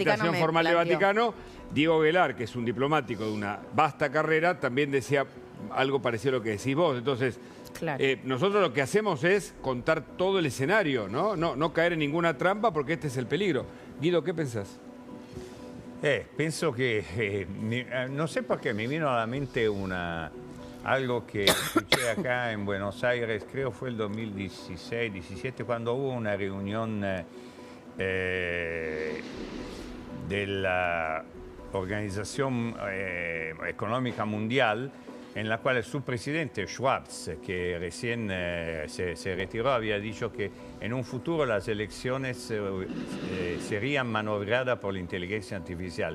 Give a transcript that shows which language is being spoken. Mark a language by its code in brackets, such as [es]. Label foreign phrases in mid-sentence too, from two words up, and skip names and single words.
[es] Vaticano invitación me formal del planteó. Vaticano. Diego Gellar, que es un diplomático de una vasta carrera, también decía algo parecido a lo que decís vos. Entonces, Claro. nosotros lo que hacemos es contar todo el escenario, ¿no? No caer en ninguna trampa, porque este es el peligro. Guido, ¿qué pensás? [it] Penso che, non so perché [es] mi vino alla mente algo que escuché acá en Buenos Aires, creo fue el 2016-17, cuando hubo una reunión de la Organización Económica Mundial, en la cual su presidente Schwarz, que recién se retiró, había dicho que en un futuro las elecciones serían maniobradas por la inteligencia artificial.